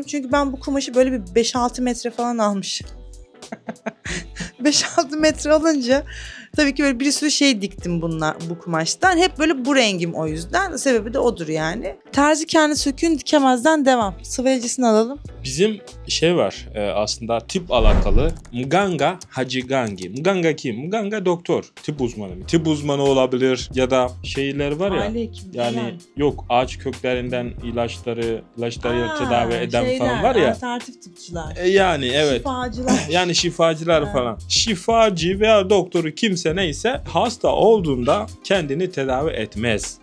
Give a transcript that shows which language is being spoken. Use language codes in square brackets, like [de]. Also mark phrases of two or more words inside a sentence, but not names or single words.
[tr] Çünkü ben bu kumaşı böyle bir 5-6 metre falan almışım. 5-6 metre alınca tabii ki böyle bir sürü şey diktim bu kumaştan. Hep böyle bu rengim o yüzden. Sebebi de odur yani. Terzi kendi söküğünü dikemezden devam. Sıvayıcısını alalım. Bizim var aslında tıp alakalı. [sw] Mganga Hajigangi. [tr] Mganga kim? Mganga doktor. Tıp uzmanı.Tıp uzmanı olabilir ya da şeyler var ya. Aile hekimi. Yani yok, ağaç köklerinden ilaçları tedavi eden falan var ya. Alternatif tıpçılar. Yani evet. Şifacılar. Yani şifacılar falan. Şifacı veya doktoru kimse neyse hasta olduğunda kendini tedavi etmez.